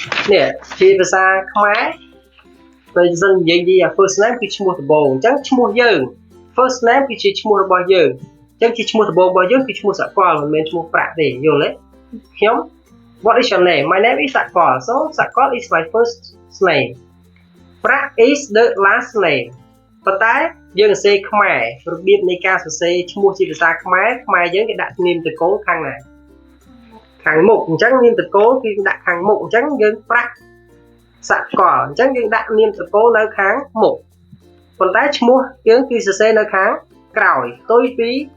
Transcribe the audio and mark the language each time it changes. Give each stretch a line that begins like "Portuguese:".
Khmer: នេះជាភាសាខ្មែរបើសិននិយាយថា first name គឺឈ្មោះដំបូងអញ្ចឹងឈ្មោះយើង first name គឺជាឈ្មោះរបស់យើងអញ្ចឹងជាឈ្មោះដំបូងរបស់យើងគឺឈ្មោះសកលមិនមែនឈ្មោះប្រាក់ទេយល់ទេខ្ញុំ
English: What is your name? My name is សកល so សកល is my first name. ប្រាក់ is the last name.
Khmer: ប៉ុន្តែយើងសរសេរខ្មែររបៀបនៃការសរសេរឈ្មោះជាភាសាខ្មែរយើងគេដាក់នាមតកូលខាងណាខាងមុខអញ្ចឹងនាមតកូលគឺដាក់ខាងមុខអញ្ចឹងយើងប្រាក់សកលអញ្ចឹងយើងដាក់នាមតកូលនៅខាងមុខប៉ុន្តែឈ្មោះយើងគឺសរសេរនៅខាងក្រោយផ្ទុយពី